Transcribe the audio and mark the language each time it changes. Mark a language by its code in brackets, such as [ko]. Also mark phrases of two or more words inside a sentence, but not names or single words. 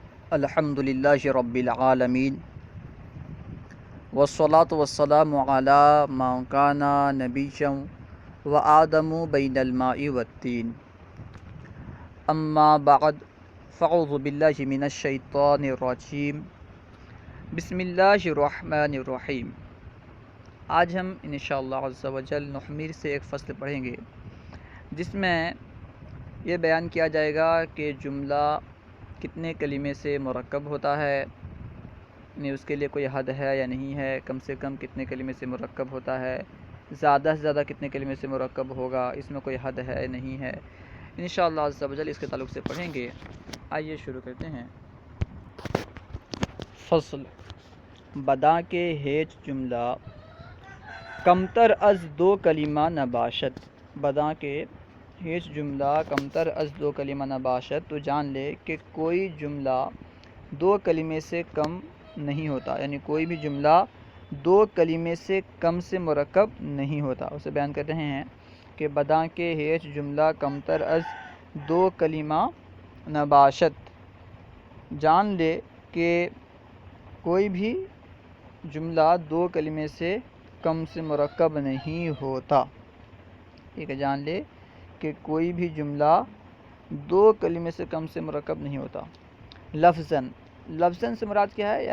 [ar] الحمدللہ رب العالمین والصلاة والسلام علی من کان نبیا وآدم بین الماء والطین اما بعد فاعوذ باللہ من الشیطان الرجیم بسم اللہ الرحمن الرحیم۔ [ur] آج ہم [ar] انشاءاللہ عز و جل [ur] نحمیر سے ایک فصل پڑھیں گے جس میں یہ بیان کیا جائے گا کہ جملہ کتنے کلمے سے مرکب ہوتا ہے، یعنی اس کے لیے کوئی حد ہے یا نہیں ہے، کم سے کم کتنے کلمے سے مرکب ہوتا ہے، زیادہ سے زیادہ کتنے کلمے سے مرکب ہوگا، اس میں کوئی حد ہے نہیں ہے، [ar] انشاءاللہ عز و جل [ur] اس کے تعلق سے پڑھیں گے۔ آئیے شروع کرتے ہیں۔ [fa] فصل بدا کے ہیچ جملہ کمتر از دو کلمہ نباشد۔ بدا کے ہیچ جملہ کمتر از دو کلمہ نباشد، [ur] تو جان لے کہ کوئی جملہ دو کلمے سے کم نہیں ہوتا، یعنی کوئی بھی جملہ دو کلمے سے کم سے مرکب نہیں ہوتا۔ اسے بیان کر رہے ہیں کہ [fa] بدا کے ہیچ جملہ کمتر از دو کلمہ نباشد، [ur] جان لے کہ کوئی بھی جملہ دو کلمے سے کم سے مرکب نہیں ہوتا۔ ٹھیک ہے، جان لے کہ کوئی بھی جملہ دو کلمے سے کم سے مرکب نہیں ہوتا۔ لفظاً، لفظاً سے مراد کیا ہے؟